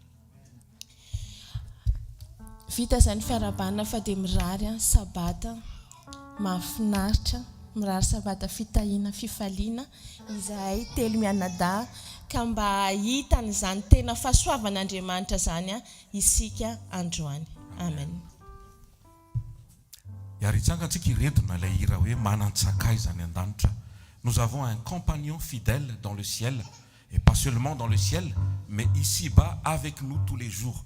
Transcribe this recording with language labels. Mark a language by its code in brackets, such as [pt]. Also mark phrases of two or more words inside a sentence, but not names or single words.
[mg] Vita izany fiarabana fa dia mirary sabata mahafinaritra, mirary sabata fitahiana fifaliana izahay telo mianadahy ka mba ahitan'izany tena fahasoavan'Andriamanitra zany isika androany. Amen. Iaritsangantsika iretina ilay hira hoe manan-tsakay zany an-danitra. [fr] Nous avons un compagnon fidèle dans le ciel, et pas seulement dans le ciel, mais ici-bas avec nous tous les jours.